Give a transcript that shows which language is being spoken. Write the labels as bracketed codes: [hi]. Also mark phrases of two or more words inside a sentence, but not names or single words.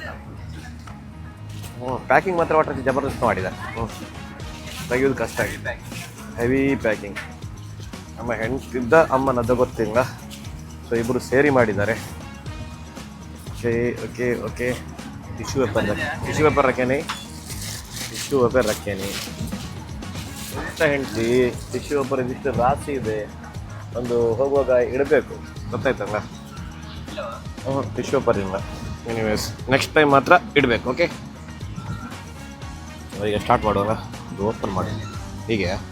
[kn] ಪ್ಯಾಕಿಂಗ್ ಮಾತ್ರ ಒಟ್ಟು ಜಬರ್ದಸ್ತ್ ಮಾಡಿದ್ದಾರೆ. ತೆಗೆಯೋದು ಕಷ್ಟ ಆಗಿದೆ. [en] heavy packing. [kn] ನಮ್ಮ ಹೆಂಡ್ತಿದ್ದ ಅಮ್ಮನದ್ದು ಗೊತ್ತಿಲ್ಲ. ಸೊ ಇಬ್ಬರು ಸೇರಿ ಮಾಡಿದ್ದಾರೆ. ಓಕೆ [hi] टिश्यू पेपर रखे नहीं [en] tissue paper [kn] ರಕ್ಕೇನಿ ಅಂತ ಹೆಂಡತಿ [en] tissue paper [kn] ಇದಿಷ್ಟು ರಾಶಿ ಇದೆ ಒಂದು ಹೋಗುವಾಗ ಇಡಬೇಕು ಗೊತ್ತಾಯ್ತಲ್ಲ [en] tissue paper [kn] ಇಲ್ಲ [en] anyways next time [kn] ಮಾತ್ರ ಇಡಬೇಕು ಓಕೆ ಈಗ ಸ್ಟಾರ್ಟ್ ಮಾಡುವಾಗ ಇದು ಓಪನ್ ಮಾಡಿ ಹೀಗೆ